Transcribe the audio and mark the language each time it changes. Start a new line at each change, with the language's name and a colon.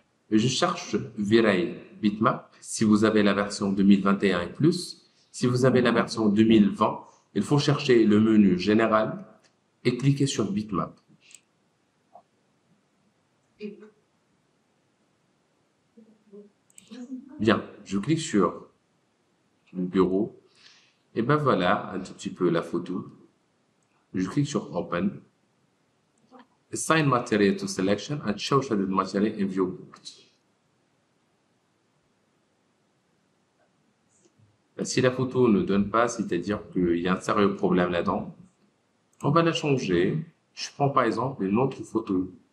French: Et je cherche V-Ray Bitmap. Si vous avez la version 2021 et plus, si vous avez la version 2020, il faut chercher le menu général et cliquer sur Bitmap. Bien, je clique sur le bureau. Et ben voilà un tout petit peu la photo. Je clique sur Open.
English: Assign material to selection and show shaded material in viewport.
French: Si la photo ne donne pas, c'est-à-dire qu'il y a un sérieux problème là-dedans, on va la changer. Je prends par exemple une autre photo.